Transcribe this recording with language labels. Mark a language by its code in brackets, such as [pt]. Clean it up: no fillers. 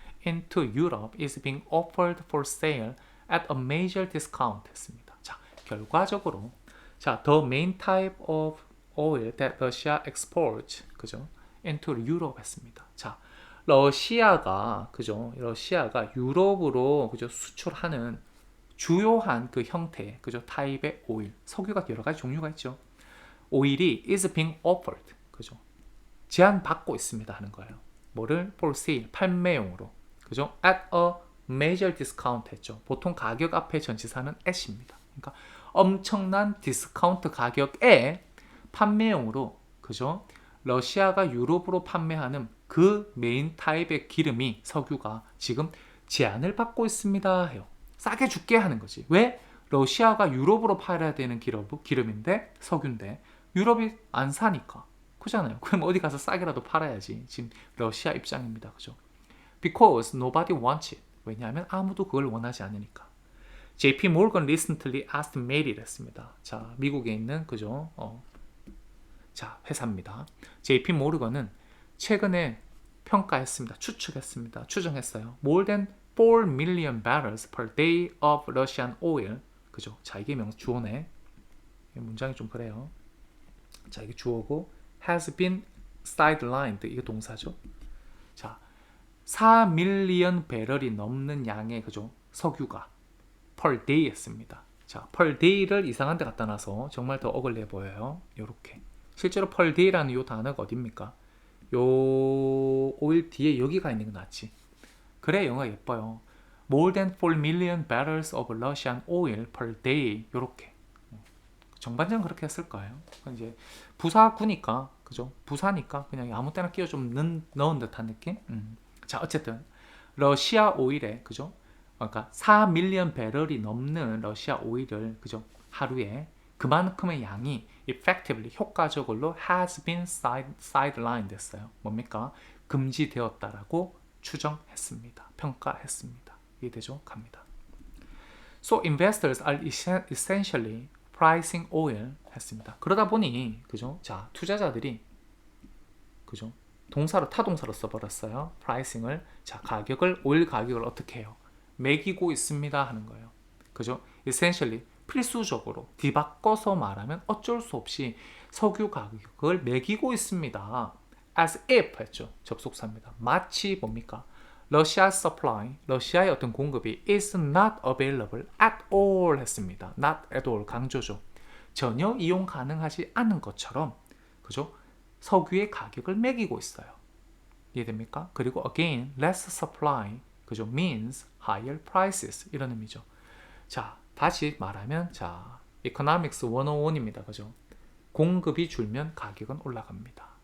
[en] into Europe is being offered for sale at a major discount [ko] 했습니다. [en] 자, [ko] 결과적으로 [en] 자, the main type of oil that Russia exports [ko] 그죠? [en] into Europe [ko] 했습니다. 자, 러시아가 그죠? 러시아가 유럽으로 그죠? 수출하는 주요한 그 형태 그죠? 타입의 오일, 석유가 여러 가지 종류가 있죠. 오일이 [en] is being offered [ko] 그죠? 제한받고 있습니다 하는 거예요. 뭐를? [en] for sale, [ko] 판매용으로 그죠? [en] at a major discount [ko] 했죠. 보통 가격 앞에 전치사는 at입니다. 그러니까 엄청난 디스카운트 가격에 판매용으로 그죠? 러시아가 유럽으로 판매하는 그 메인 타입의 기름이 석유가 지금 제한을 받고 있습니다 해요. 싸게 줄게 하는 거지. 왜? 러시아가 유럽으로 팔아야 되는 기름인데 석유인데 유럽이 안 사니까 그잖아요. 그럼 어디 가서 싸게라도 팔아야지. 지금 러시아 입장입니다. 그죠? [en] Because nobody wants it. [ko] 왜냐하면 아무도 그걸 원하지 않으니까. [en] JP Morgan recently estimated [ko] 했습니다. 자, 미국에 있는 그죠? 자, 회사입니다. JP 모르건은 최근에 평가했습니다. 추측했습니다. 추정했어요. [en] More than 4 million barrels per day of Russian oil. [ko] 그죠? 자, 이게 주어네. 문장이 좀 그래요. 자, 이게 주어고 [en] has been sidelined. [ko] 이게 동사죠. 자, 4 밀리언 배럴이 넘는 양의 그죠? 석유가 per day 했습니다. 자, per day를 이상한 데 갖다 놔서 정말 더 어글리해 보여요. 요렇게. 실제로 per day라는 요 단어가 어딥니까? 요 오일 뒤에 여기가 있는 게 낫지. 그래 영어가 예뻐요. [en] More than 4 million barrels of Russian oil per day. [ko] 요렇게. 정반장 그렇게 했을 거예요. 이제 부사구니까 그죠? 부사니까 그냥 아무 때나 끼워 좀 넣은 듯한 느낌? 자, 어쨌든 러시아 오일에 그죠? 그러니까 4 밀리언 배럴이 넘는 러시아 오일을 그죠? 하루에 그만큼의 양이 effectively 효과적으로 [en] has been sidelined [ko] 됐어요. 뭡니까? 금지되었다라고 추정했습니다. 평가했습니다. 이해되죠? 갑니다. [en] So investors are essentially pricing oil [ko] 했습니다. 그러다 보니 그죠? 자, 투자자들이 그죠? 동사로 타동사로 써버렸어요. pricing을 자, 오일 가격을 어떻게 해요? 매기고 있습니다 하는 거예요. 그죠? essentially 필수적으로 뒤바꿔서 말하면 어쩔 수 없이 석유 가격을 매기고 있습니다. as if 했죠. 접속사입니다. 마치 뭡니까? [en] 러시아 supply, [ko] 러시아의 어떤 공급이 [en] is not available at all [ko] 했습니다. [en] not at all [ko] 강조죠. 전혀 이용 가능하지 않은 것처럼 그죠? 석유의 가격을 매기고 있어요. 이해됩니까? 그리고 [en] again, less supply 그죠? means higher prices [ko] 이런 의미죠. 자, 다시 말하면 자, Economics 101입니다. 그죠? 공급이 줄면 가격은 올라갑니다.